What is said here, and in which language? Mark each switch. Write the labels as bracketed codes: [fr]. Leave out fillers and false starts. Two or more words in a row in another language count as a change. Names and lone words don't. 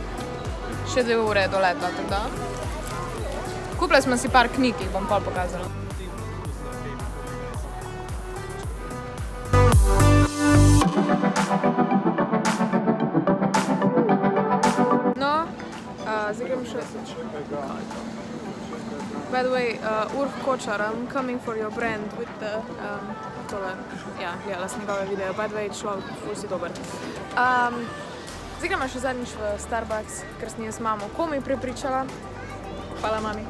[sl] Še 2 ure do leta, tako da. Kupili smo si par knjig, ki jih bom pol pokazala. No, zdaj grem še. [en] By the way, Urf Kočar, I'm coming for your brand with the, [sl] tole, ja, gledala sem njegove videe, [en] by the way, [sl] človek, ful si dober. Zdaj gremo še zadnjič v Starbucks, ker sem jaz mamo komaj prepričala. Hvala, mami.